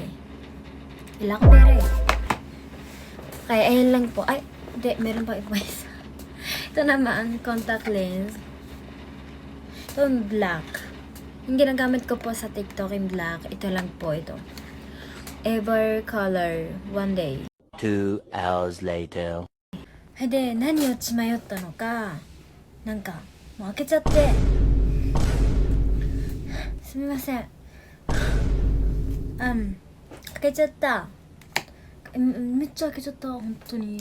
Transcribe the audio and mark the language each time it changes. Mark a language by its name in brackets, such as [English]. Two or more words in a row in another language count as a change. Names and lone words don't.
[Filipino] Wala ko pera eh. Kaya ayan lang po. Ay, hindi. Meron pa iba isa. Ito naman, [English] contact lens. [Filipino] Ito yung black. Yung ginagamit ko po sa TikTok yung black. Ito lang po ito. Ever Color One Day. [English] 2 hours later. [Japanese] で、何を血迷ったのか、なんか、もう開けちゃって。すみません。開けちゃった。めっちゃ開けちゃった、本当に。